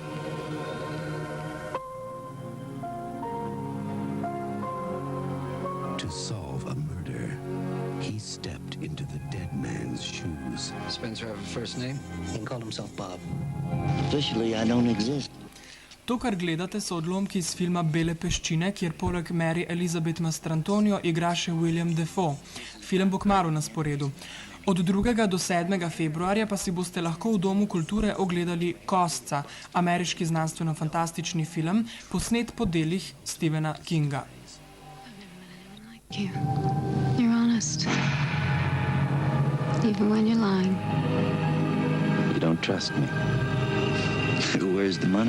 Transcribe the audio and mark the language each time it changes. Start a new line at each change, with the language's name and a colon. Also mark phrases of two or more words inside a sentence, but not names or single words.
English: To solve a murder, he stepped into the dead man's shoes. Spencer have a first name? He can call himself Bob. Officially, I don't exist.
Slovenian: To, kar gledate, so odlomki iz filma Bele peščine, kjer poleg Mary Elizabeth Mastrantonio igra še William Dafoe. Film bo kmalu na sporedu. Od 2. do 7. februarja pa si boste lahko v Domu kulture ogledali Kostca, ameriški znanstveno-fantastični film, posnet po delih Stephena Kinga.
English: You're honest. Even when you're lying. You don't trust me. Where's the money?